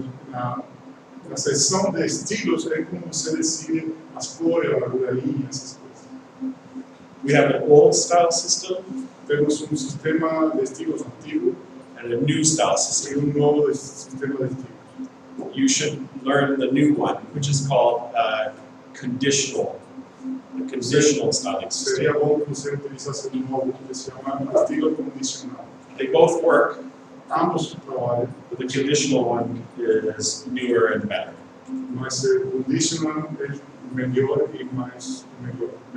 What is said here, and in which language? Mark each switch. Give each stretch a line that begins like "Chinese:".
Portuguese: na seção de estilos é como você decide as cores, a largura, essas coisas.
English: We have an old style system
Portuguese: Temos sistema de estilos antigo
English: and a new style
Portuguese: e
English: system.
Portuguese: novo sistema de estilos.
English: You should learn the new one, which is called conditional, the conditional styling system.
Portuguese: Seria bom que você utilizasse um novo que se chama estilo condicional.
English: They both work,
Portuguese: Ambos trabalham,
English: but the conditional one is newer and better.
Portuguese: mas o conditional é melhor e mais moderno.